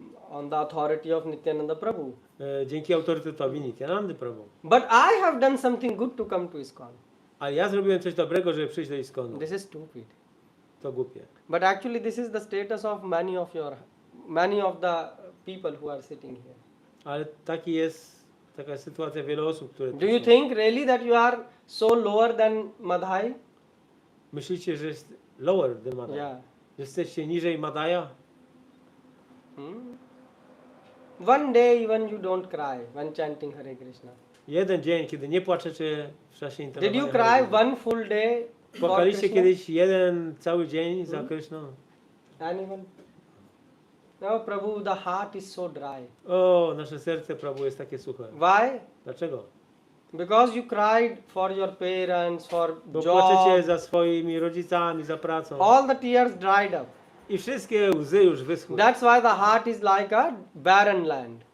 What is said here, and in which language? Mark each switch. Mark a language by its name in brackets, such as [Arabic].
[English] on the authority of Nityananda Prabhu. [Polish] Dzięki autorytetowi Nityanandy Prabhu. [English] But I have done something good to come to ISKCON. [Polish] Ale ja zrobiłem coś dobrego, żeby przyjść do Iskonu. [English] This is stupid. [Polish] To głupie. [English] But actually, this is the status of many of the people who are sitting here. [Polish] Ale taka sytuacja wielu osób, które tu [English] Do you [Polish] są. [English] think really that you are so lower than Madhai? [Polish] Myślicie, że jest [English] lower than [Polish] Madai? [English] Yeah. [Polish] Jesteście niżej Madaja? [English] One day even you don't cry when chanting Hare Krishna. [Polish] Jeden dzień, kiedy nie płaczecie w czasie [English] Did [Polish] intonowania [English] you [Polish] Hare [English] cry [Polish] Krishna. [English] one full day for [Polish] Płakaliście [English] Krishna? [Polish] kiedyś jeden cały dzień za Kryszną? [English] Anyone? No, Prabhu, the heart is so dry. [Polish] O, nasze serce, Prabhu, jest takie suche. [English] Why? [Polish] Dlaczego? [English] Because you cried for your parents, for [Polish] Bo płaczecie [English] job. [Polish] za swoimi rodzicami, za pracą. [English] All the tears dried up. [Polish] I wszystkie łzy już wyschły. [English] That's why the heart is like a barren land.